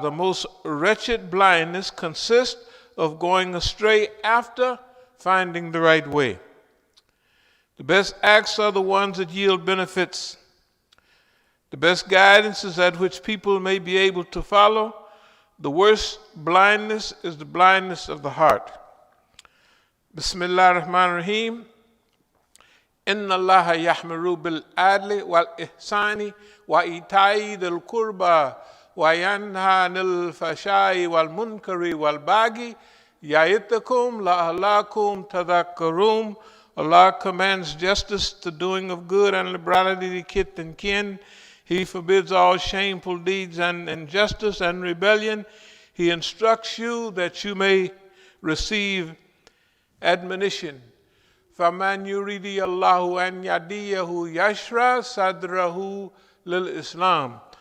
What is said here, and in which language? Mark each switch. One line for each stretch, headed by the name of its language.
English: The most wretched blindness consists of going astray after finding the right way. The best acts are the ones that yield benefits. The best guidance is that which people may be able to follow. The worst blindness is the blindness of the heart.
Arabic: Bismillah ar-Rahman ar-Rahim. إن الله يحمر بالعدل والإحسان وإيتاء ذي القربى وينهى عن الفحشاء والمنكر والبغي يعظكم لعلكم تذكرون.
English: Allah commands justice, the doing of good, and liberality to kith and kin. He forbids all shameful deeds and injustice and rebellion. He instructs you that you may receive admonition.
Arabic: فَمَنْ يُرِيدِ اللَّهُ أَنْ يَهْدِيَهُ يَشْرَحْ صَدْرَهُ لِلْإِسْلَامِ.